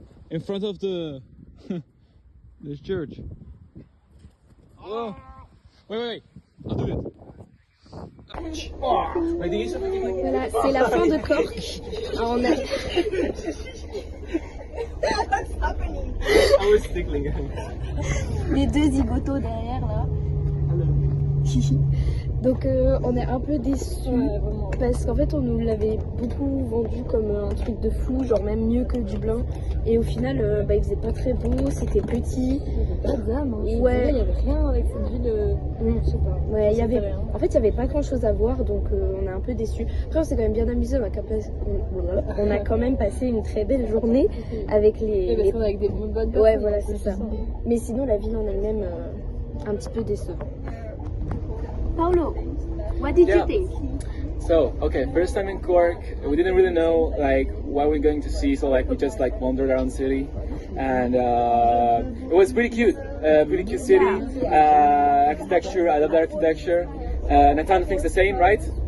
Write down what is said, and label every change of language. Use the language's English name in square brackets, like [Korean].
[English] In front of the this church. Whoa. Wait. I'll do it. [French] Voilà, c'est la fin de Cork. Alors, on a... [English] I was tickling him. [French] les deux zigotos derrière là. Donc on est un peu déçus parce qu'en fait on nous l'avait beaucoup vendu comme un truc de fou, genre même mieux que Dublin. Et au final il faisait pas très beau, c'était petit. Pas d'âme, hein. Ouais. Il y avait rien avec cette ville, je sais pas. Ouais, il y avait... rien. En fait, il y avait pas grand chose à voir, donc on est un peu déçus. Après, on s'est quand même bien amusé. On a quand même passé une très belle journée avec Et parce qu'on est avec des bonnes personnes. Ouais, voilà, c'est ça. Mais sinon, la ville en elle-même, un petit peu décevante. [English] Paolo, what did you think? So, okay, first time in Cork. We didn't really know like what we're going to see, so like we just like wandered around the city, and it was pretty cute city. Architecture, I love the architecture. Nathan thinks the same, right?